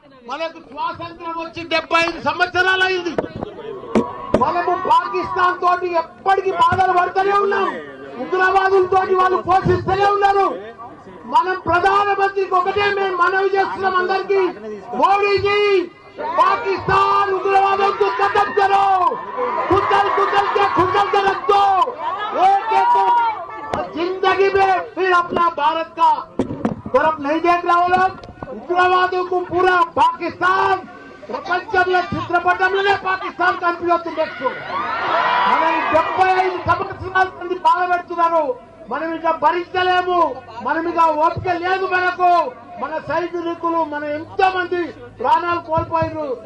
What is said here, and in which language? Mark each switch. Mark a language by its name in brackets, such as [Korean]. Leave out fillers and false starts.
[Telugu] మనకు స్వాతంత్రం వచ్చి 75 సంవత్సరాలు అయింది. మనము పాకిస్తాన్ తోటి ఎప్పటికీ బాధలు పడుతూనే ఉన్నాం. ఉగ్రవాదులతో వాళ్ళు పోషిస్తూనే ఉన్నారు. మనం ప్రధానమంత్రికి ఒకటే మేము మనవి చేస్తున్నాం అందరికీ, మోడీజీ [Hindi] पाकिस्तान उग्रवादों को खत्म करो, कुचल कुचल के खुचल के रख दो। एक जिंदगी में फिर अपना भारत का तरफ नहीं देख रहा वो लोग। उग्रवादों को पूरा पाकिस्तान [Telugu] ప్రపంచంలో చిత్రపటంలోనే పాకిస్తాన్ కనిపిస్తుంది. మనం 75 సంవత్సరాల నుండి బాధపెడుతున్నారు. మనం ఇక భరించలేము. మనం ఇక ఓపిక లేదు మనకు. మన సైనికులు మన ఎంతో మంది ప్రాణాలు కోల్పోయారు.